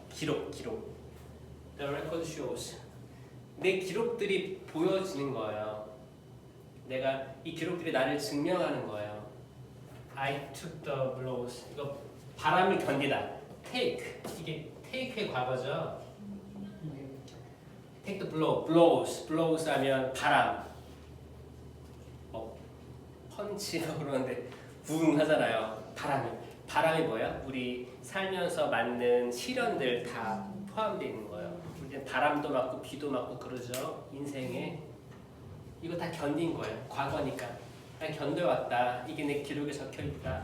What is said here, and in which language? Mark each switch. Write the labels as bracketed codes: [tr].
[ko] 기록. [en] The record shows. [ko] 내 기록들이 보여지는 거예요. 이 기록들이 나를 증명하는 거예요. [en] I took the blows. [ko] 이거 바람을 견디다. take 이게 take의 과거죠. take the blows 하면 바람. 펀치라고 그러는데 붕 하잖아요. 바람이 뭐야? 우리 살면서 맞는 시련들 다 포함되어 있는 거예요. 우리는 바람도 맞고 비도 맞고 그러죠. 인생에 이거 다 견딘 거예요. 과거니까 난 견뎌왔다. 이게 내 기록에 적혀있다.